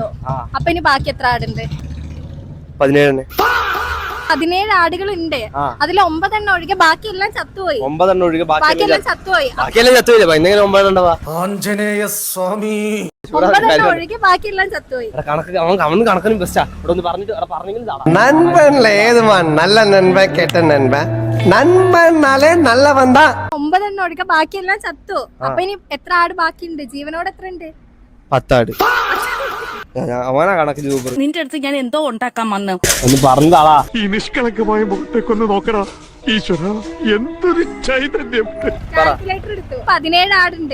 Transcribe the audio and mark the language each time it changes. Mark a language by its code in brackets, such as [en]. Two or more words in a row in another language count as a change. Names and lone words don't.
[ml] അപ്പൊ ഇനി ബാക്കി എത്ര ആടുണ്ട്? 17 ആടുകളുണ്ട്. അതിൽ 9 എണ്ണം ഒഴികെ ബാക്കിയെല്ലാം ചത്തുപോയി. 9 എണ്ണം ഒഴികെ ബാക്കിയെല്ലാം ചത്തുപോയി. 9 ആഞ്ജനേയ സ്വാമി 9 എണ്ണം ഒഴികെ ബാക്കിയെല്ലാം ചത്തുപോയി. കണക്കിനും ബെസ്റ്റാ. ഇവിടെ ഒന്ന് പറഞ്ഞിട്ട് [ta] நண்பன்ல ஏதுவான் நல்ல நண்பன் கெட்ட நண்பன் நண்பன்னாலே நல்லவன் தான். [ml] 9 എണ്ണം ഒഴികെ ബാക്കിയെല്ലാം ചത്തു. അപ്പൊ ഇനി എത്ര ആട് ബാക്കിയുണ്ട്? ജീവനോട് എത്ര ഉണ്ട്? 10 ആട്. അവനാ കണക്ക് സൂപ്പർ. നിന്റെ അടുത്ത് ഞാൻ എന്തോ ഉണ്ടാക്കാൻ വന്നു ഒന്ന് പറഞ്ഞാളാ. ഈ നിഷ്കളങ്കമായ മുഖത്തേക്കൊന്ന് നോക്കടാ ഈശ്വര, എന്തൊരു ചൈതന്യം. കാൽക്കുലേറ്റർ എടുത്തു. 17 ആടുണ്ട്.